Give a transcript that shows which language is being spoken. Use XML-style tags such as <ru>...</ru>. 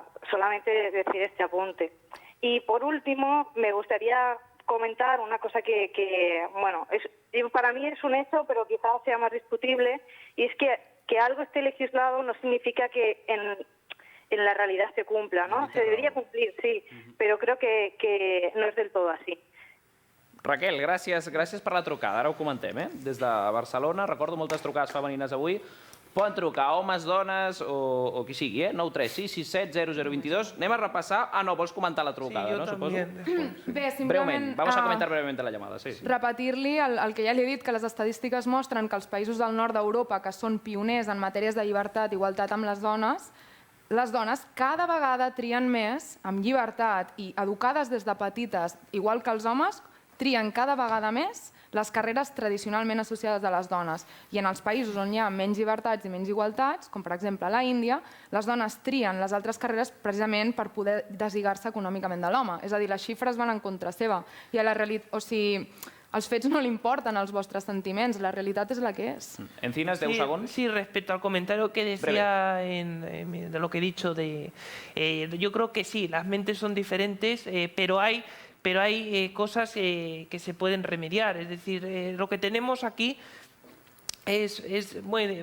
<es>Solamente decir este apunte. Y por último, me gustaría comentar una cosa que bueno, para mí es un hecho, pero quizás sea más discutible, y es que algo esté legislado no significa que en la realidad se cumpla, ¿no? Se debería cumplir, sí, però creo que</es> <ca>no és del tot així. Raquel, gràcies per la trucada. Ara ho comentem, des de Barcelona. Recordo moltes trucades femenines avui. Poden trucar homes, dones o qui sigui, 936 67 0022. Anem a repassar... Ah, no, vols comentar la trucada, no? Suposo. Bé, simplement...</ca> <es>Breument, vamos a comentar brevemente la llamada, sí.</es> <ca>Repetir-li el que ja li he dit, que les estadístiques mostren que els països del nord d'Europa, que són pioners en matèries de llibertat i igualtat amb les dones cada vegada trien més, amb llibertat i educades des de petites, igual que els homes, trien cada vegada més les carreres tradicionalment associades a les dones. I en els països on hi ha menys llibertats i menys igualtats, com per exemple a la Índia, les dones trien les altres carreres precisament per poder deslligar-se econòmicament de l'home. És a dir, les xifres van en contra seva. I a la realitat, o sigui, els fets no li importen els vostres sentiments, la realitat és la que és.</ca> <es>Encinas, 10 segundos. Sí, respecto al comentario que decía de lo que he dicho, yo creo que sí, las mentes son diferentes, pero hay cosas que se pueden remediar. Es decir, lo que tenemos aquí es muy...</es>